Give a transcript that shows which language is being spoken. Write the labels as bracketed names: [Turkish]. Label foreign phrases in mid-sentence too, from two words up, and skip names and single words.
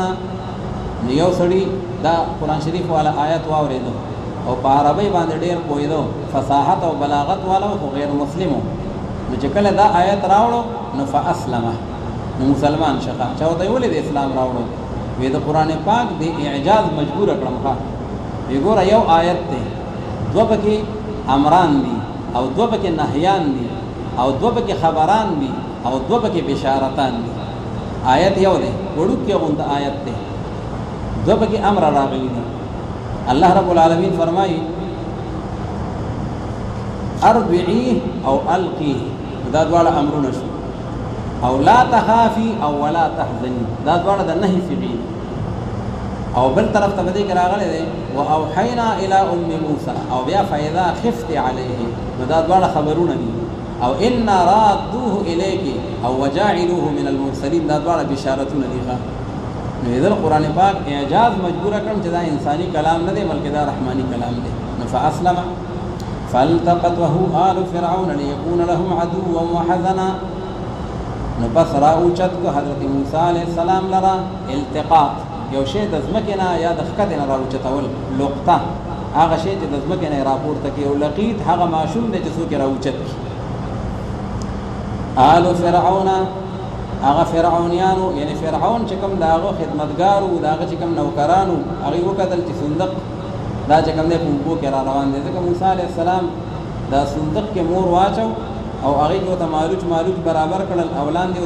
[Pashto] یو سړي دا قرآن شریف والا آیت واورېدو او په عربی باندې ډېر پوهېدو فصاحت او بلاغت والا خو غیر مسلمو نو چې کله دا آیت راوړو نو فاسلمه نو مسلمان شخه چا ورته ولې د اسلام راوړو وې د قرآن پاک د اعجاز مجبور کړم ښه وګوره یو آیت دی دوه پکې امران دي او دوه پکې نهیان دي او دوه پکې خبران دي او دوه پکې بشارتان دي. آیت یو دی وړوکی غونډه آیت دی دوه پکې امر راغلی دي. [Arabic] الله رب العالمین [Pashto] فرمایي اربعی او القی دا دواړه امرونه شو او [Arabic] لا تخافي [Pashto] او [Arabic] ولا تحزني [Pashto] دا دواړه د نهي فعلی او بل طرف ته دې راغلی دی [Arabic] واوحینا الى ام موسی [Pashto] او بیا [Arabic] فاذا خفت علیه [Pashto] دا دواړه خبرونه دي او [Arabic] ان رادوه الیک [Pashto] او [Arabic] وجاعلوه من المرسلین [Pashto] دا دواړه بشارتونه دي. نو دې قرآن پاک اعجاز مجبور کړم چې دا انساني کلام نه دی بلکې دا رحماني کلام دی. [Arabic] نو فاسلم فالتقطه آل فرعون ليكون لهم عدوا وحزنا. [Pashto] نو پس راوچت کو حضرت موسی [Arabic] علیہ السلام [Pashto] لرا التقاط یو شی د ځمکې نه یا د ښکته نه راوچتول لقطه هغه شی چې د ځمکې نه راپورته کوي او لقیط هغه ماشوم دی چې څوک راوچت آل فرعون هغه فرعونیانو یعنی فرعون چې کوم داغه خدمتګارو داغه چې کوم نوکرانو هغه وکړل چې صندوق دا چې کوم نه په کې را روان دي ځکه موسی [Arabic] علیہ السلام [Pashto] دا صندوق کې مور واچو او هغه کو ته مالوچ برابر کړل اولان دي